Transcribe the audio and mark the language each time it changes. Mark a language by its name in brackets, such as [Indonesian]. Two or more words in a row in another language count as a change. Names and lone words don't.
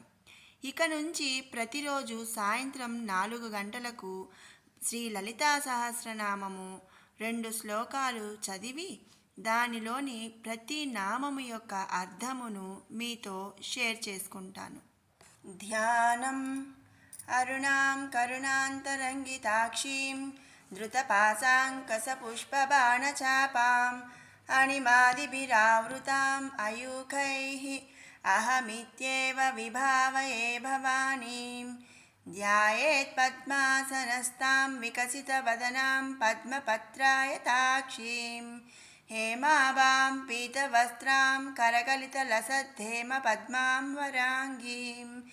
[Telugu] ఇక నుంచి ప్రతిరోజు సాయంత్రం 4 గంటలకు శ్రీ లలితా సహస్రనామము 2 శ్లోకాలు చదివి దానిలోని ప్రతి నామము యొక్క అర్థమును మీతో షేర్ చేసుకుంటాను. [Sanskrit] ध्यानं अरुणां करुणांतरंगिताक्षीं धृतपाशाङ्कसपुष्पबाणचापाम् अणिमादिभिरावृताम् अयूखैः अहमित्येव विभावये भवानीं ध्यायेत् पद्मासनस्तां विकसितवदनां पद्मपत्रायताक्षीं हेमाभां पीतवस्त्रां करकलितलसद्धेमपद्मां वराङ्गीं